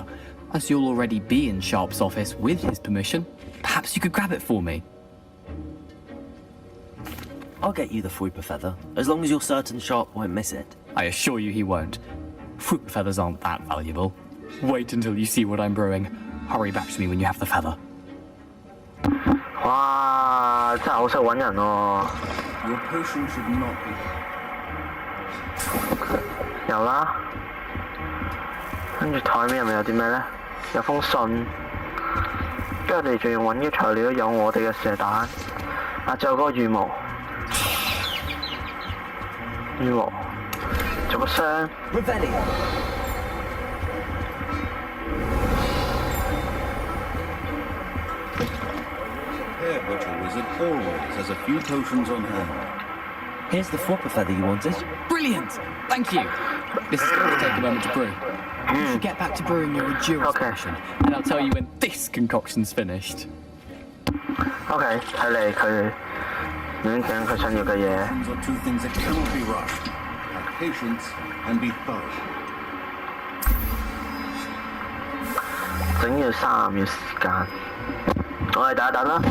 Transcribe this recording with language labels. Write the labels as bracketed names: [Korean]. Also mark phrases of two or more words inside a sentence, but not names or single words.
[English] As you'll already be in Sharp's office with his permission, perhaps you could grab it for me. I'll get you the Thwooper feather, as long as you're certain Sharp won't miss it. I assure you he won't. Thwooper feathers aren't that valuable. Wait until you see what I'm brewing. Hurry back to me when you have the feather. [Cantonese] 哇！真係好識揾人喎。 [English] Your potion should not be. [Cantonese] 有啦。跟住台面入面有啲咩咧？有封信，跟住我哋仲要揾嘅材料有我哋嘅射彈，仲有嗰個羽毛，仲有個箱。 [English] Prepared wizard always has a few potions on hand. Here's the Thwooper feather you wanted. Brilliant! Thank you. This is going to take a moment to brew. You should get back to brewing your Legurus potion, and I'll tell you when this concoction's finished. [Cantonese] OK， 睇嚟佢已經講佢想要嘅嘢。 [English] Potions are two things that cannot be rushed. Have patience and be thorough. [Cantonese] 整要3秒時間，我哋等一等啦。